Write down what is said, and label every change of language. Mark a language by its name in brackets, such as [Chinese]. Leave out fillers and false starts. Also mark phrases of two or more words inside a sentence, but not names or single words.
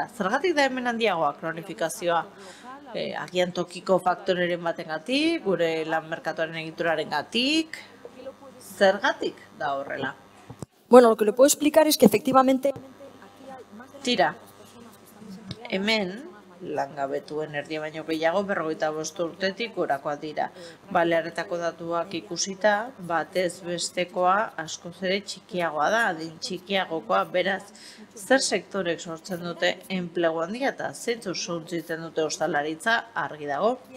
[Basque] Zergatik da hemen handiagoa kronifikazioa? Agian tokiko faktoreren batengatik, gure lan merkatuaren egituraren gatik, zergatik da horrela? [Spanish] Bueno, lo que le puedo explicar es que efectivamente... [Basque] Tira, hemen langabetuen erdia baino gehiago 55 urtetik gorakoak dira. Balearetako datuak ikusita, batez bestekoa askoz ere txikiagoa da, adin txikiagokoa, beraz, zer sektorek sortzen dute enplegu handia eta zeintzu suntzitzen dute ostalaritza argi dago.